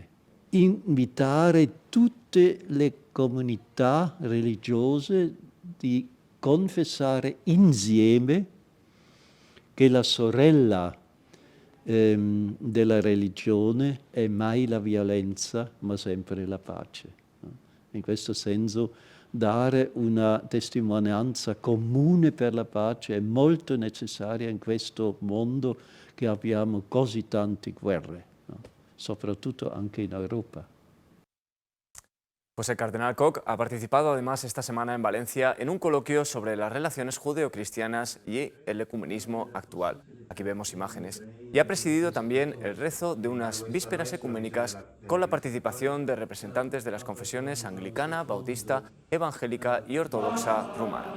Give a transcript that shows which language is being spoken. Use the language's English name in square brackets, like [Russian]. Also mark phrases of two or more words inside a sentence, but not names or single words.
[Italian] Invitare tutte le comunità religiose di confessare insieme che la sorella della religione è mai la violenza, ma sempre la pace. In questo senso dare una testimonianza comune per la pace è molto necessaria in questo mondo che abbiamo così tante guerre, soprattutto anche in Europa. [Spanish] Pues el cardenal Koch ha participado además esta semana en Valencia en un coloquio sobre las relaciones judeocristianas y el ecumenismo actual. Aquí vemos imágenes. Y ha presidido también el rezo de unas vísperas ecuménicas con la participación de representantes de las confesiones anglicana, bautista, evangélica y ortodoxa rumana.